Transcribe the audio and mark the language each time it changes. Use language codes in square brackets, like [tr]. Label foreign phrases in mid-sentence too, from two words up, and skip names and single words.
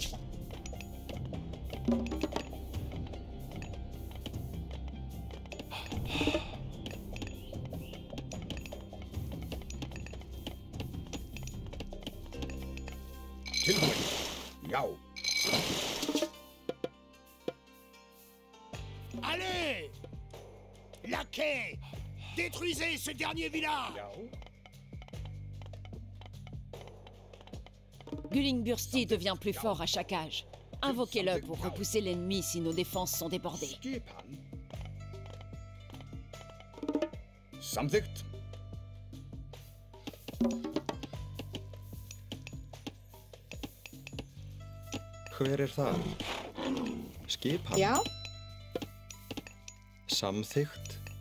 [is] Tilbúin. Já. [fr] Allez! Laquais! Détruisez ce dernier village! [is] Já. [fr] Gullingbursti devient plus fort à chaque âge. Invoquez-le pour repousser l'ennemi si nos défenses sont débordées. [is] Skipan. Samþykkt. Hver það? Skipan? Já. Samþykkt.